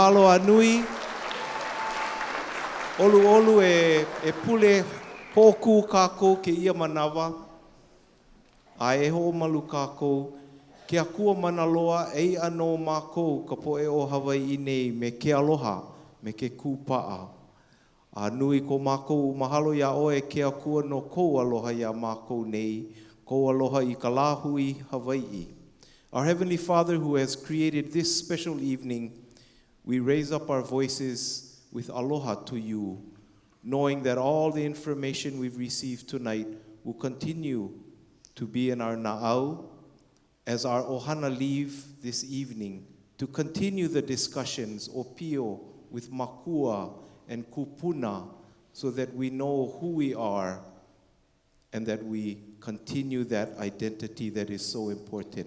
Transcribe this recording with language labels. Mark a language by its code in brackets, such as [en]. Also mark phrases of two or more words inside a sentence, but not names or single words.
[haw] anui. Olu e pule pōku kākou ke ia manawa. A e ho malu kākou. Ke akua mana loa ei anō mākou ka poe o Hawaii nei me ke aloha, me ke kūpaa. A nui ko mākou mahalo ia oe ke akua no kou aloha ia mākou nei, kou aloha I ka Lāhui, Hawaii. [en] Our Heavenly Father who has created this special evening, we raise up our voices with aloha to you, knowing that all the information we've received tonight will continue to be in our na'au as our ohana leave this evening to continue the discussions [haw] o pio [en] with makua and kupuna so that we know who we are and that we continue that identity that is so important.